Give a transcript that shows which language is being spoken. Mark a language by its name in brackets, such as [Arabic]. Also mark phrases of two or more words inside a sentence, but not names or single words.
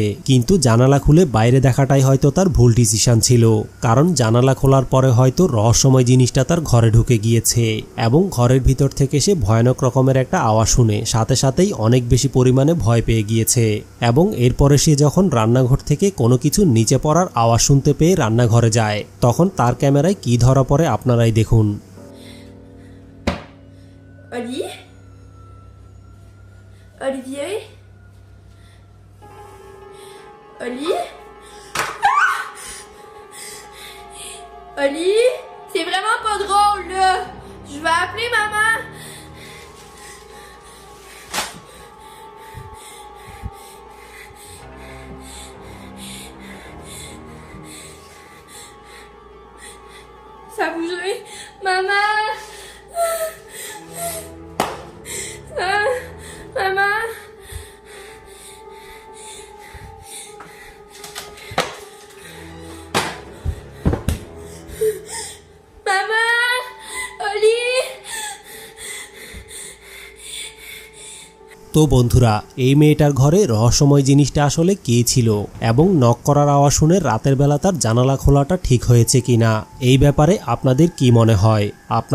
[Bangla] কিন্তু জানালা খুলে বাইরে দেখাটাই হয়তো তার ভুল ডিসিশন ছিল, কারণ জানালা খোলার পরে হয়তো রহস্যময় জিনিসটা তার ঘরে ঢুকে গিয়েছে এবং ঘরের ভিতর থেকে সে ভয়ানক রকমের একটা আওয়াজ শুনে সাথে সাথেই অনেক বেশি পরিমাণে ভয় পেয়ে গিয়েছে। এবং এরপরে সে যখন রান্নাঘর থেকে কোনো কিছু নিচে পড়ার আওয়াজ শুনতে পেয়ে রান্নাঘরে যায়, তখন তার ক্যামেরায় কি ধরা পড়ে আপনারাই দেখুন। [French] Olivier? Oli? Oli? C'est vraiment pas drôle, là. Je vais appeler maman. Ça a bougé. Maman! Maman! [Bangla] তো বন্ধুরা, এই মেয়েটার ঘরে রহস্যময় জিনিসটা আসলে কী ছিল এবং নক করার আওয়াজ শুনে রাতের বেলা তার জানালা খোলাটা ঠিক হয়েছে কিনা, এই ব্যাপারে আপনাদের কি মনে হয়?